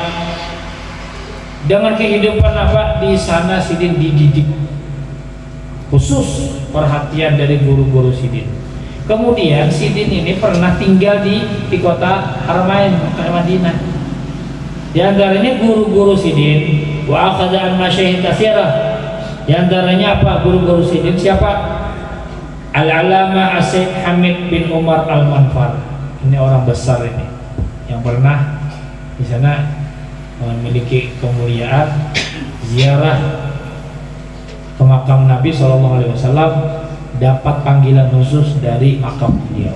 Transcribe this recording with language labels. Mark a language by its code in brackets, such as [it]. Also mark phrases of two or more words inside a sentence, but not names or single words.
[id] Dengan kehidupan apa di sana, sidin dididik khusus perhatian dari guru-guru sidin. Kemudian sidin ini pernah tinggal di kota Haramain, Madinah. Di antaranya guru-guru sidin, [ar] وأخذ عن مشايخ كثيرة. [id] Di antaranya apa guru-guru sidin? Siapa? Al-Alama As-Said Hamid bin Umar Al-Manfar. Ini orang besar ini yang pernah di sana memiliki kemuliaan ziarah ke makam Nabi SAW, dapat panggilan khusus dari makam beliau.